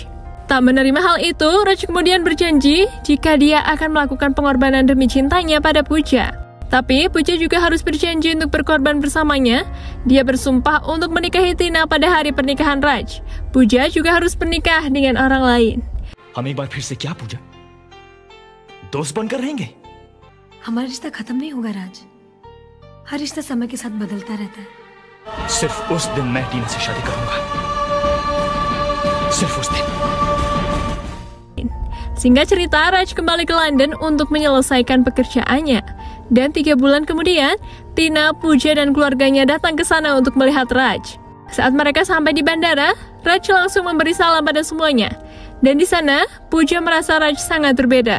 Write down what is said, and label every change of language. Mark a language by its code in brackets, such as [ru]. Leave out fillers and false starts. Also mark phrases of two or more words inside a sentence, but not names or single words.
[id] Tak menerima hal itu, Raj kemudian berjanji jika dia akan melakukan pengorbanan demi cintanya pada Pooja. Tapi Pooja juga harus berjanji untuk berkorban bersamanya. Dia bersumpah untuk menikahi Tina pada hari pernikahan Raj. Pooja juga harus menikah dengan orang lain. [hi] हम एक बार फिर से क्या पूजा दोस्त बनकर रहेंगे? हमारा रिश्ता खत्म नहीं होगा राज। हर रिश्ता समय के साथ बदलता रहता है। सिर्फ उस दिन मैं टीना से शादी करूंगा, सिर्फ उस दिन. [id] Singkat cerita, Raj kembali ke London untuk menyelesaikan pekerjaannya. Dan 3 bulan kemudian, Tina, Pooja, dan keluarganya datang ke sana untuk melihat Raj. Saat mereka sampai di bandara, Raj langsung memberi salam pada semuanya. Dan di sana, Pooja merasa Raj sangat berbeda.